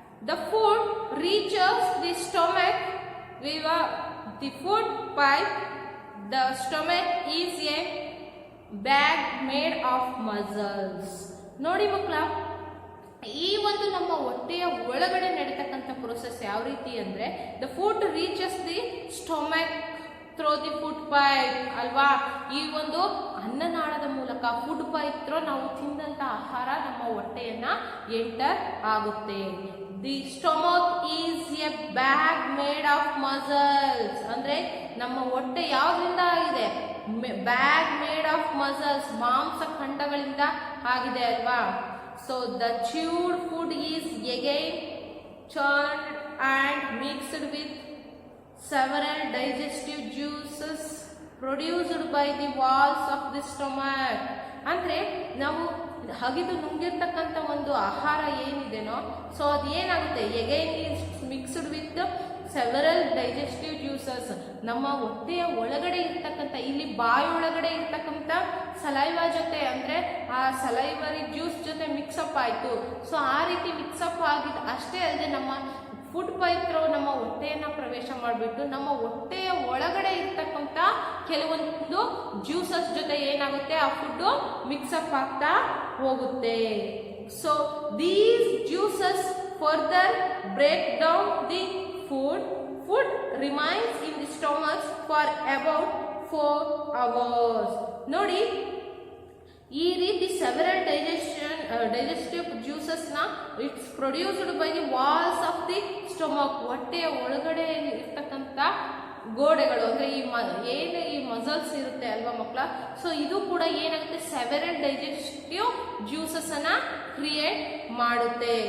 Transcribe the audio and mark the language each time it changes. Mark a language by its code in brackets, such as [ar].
[en] The food reaches the stomach via the food pipe. The stomach is a bag made of muscles. [kn] ನೋಡಿ ಮಕ್ಕಳ, ಈ ಒಂದು ನಮ್ಮ ಹೊಟ್ಟೆಯ ಒಳಗಡೆ ನಡೀತಕ್ಕಂಥ ಪ್ರೊಸೆಸ್ ಯಾವ ರೀತಿ ಅಂದ್ರೆ [en] the food reaches the stomach through the food pipe [kn] ಅಲ್ವಾ. ಈ ಒಂದು ಅನ್ನನಾಳದ ಮೂಲಕ [en] food pipe through [kn] ನಾವು ತಿಂದಂತ ಆಹಾರ ನಮ್ಮ ಹೊಟ್ಟೆಯನ್ನ ಎಂಟರ್ ಆಗುತ್ತೆ. [en] the stomach is a bag made of muscles [kn] ಅಂದ್ರೆ ನಮ್ಮ ಹೊಟ್ಟೆ ಯಾವ್ದ್ರಿಂದ ಆಗಿದೆ, [en] bag made of muscles [kn] ಮಾಂಸ ಖಂಡಗಳಿಂದ ಆಗಿದೆ ಅಲ್ವಾ. [en] So the chewed food is again churned and mixed with several digestive juices produced by the walls of the stomach. [kn] ಅಂದ್ರೆ ನಾವು ಹಗಿದು ನುಂಗಿರ್ತಕ್ಕಂಥ ಒಂದು ಆಹಾರ ಏನಿದೆನೋ ಸೊ ಅದು ಏನಾಗುತ್ತೆ, [en] Again is mixed with several digestive juices. [kn] ನಮ್ಮ ಹೊಟ್ಟೆಯ ಒಳಗಡೆ ಇರ್ತಕ್ಕಂಥ, ಇಲ್ಲಿ ಬಾಯೊಳಗಡೆ ಇರ್ತಕ್ಕಂಥ ಸಲೈವಾ ಜೊತೆ ಅಂದ್ರೆ ಆ ಸಲೈವರಿ ಜ್ಯೂಸ್ ಜೊತೆ ಮಿಕ್ಸಪ್ ಆಯ್ತು. ಸೊ ಆ ರೀತಿ ಮಿಕ್ಸಪ್ ಆಗಿದ್ದು ಅಷ್ಟೇ ಅಲ್ಲದೆ ನಮ್ಮ ಫುಡ್ ಪೈಪ್ ನಮ್ಮ ಹೊಟ್ಟೆಯನ್ನ ಪ್ರವೇಶ ಮಾಡಿಬಿಟ್ಟು ನಮ್ಮ ಹೊಟ್ಟೆಯ ಒಳಗಡೆ ಇರ್ತಕ್ಕಂಥ ಕೆಲವೊಂದು ಜ್ಯೂಸಸ್ ಜೊತೆ ಏನಾಗುತ್ತೆ, ಆ ಫುಡ್ ಮಿಕ್ಸಪ್ ಆಗ್ತಾ ಹೋಗುತ್ತೆ. [en] So these juices further break down the food remains in the stomach for about 4 hours. [kn] ನೋಡಿ, ಈ ರೀತಿ [en] Several digestive juices ನ it's produced by the walls of the stomach. [kn] ಹೊಟ್ಟೆಯ ಒಳಗಡೆ ಇರ್ತಕ್ಕಂಥ ಗೋಡೆಗಳು ಅಂದ್ರೆ ಏನು ಈ ಮಸಲ್ಸ್ ಇರುತ್ತೆ ಅಲ್ವಾ ಮಕ್ಕಳ. ಸೊ ಇದು ಕೂಡ ಏನಾಗುತ್ತೆ, [en] several digestive juices [kn] ಅನ್ನ ಕ್ರಿಯೇಟ್ ಮಾಡುತ್ತೆ.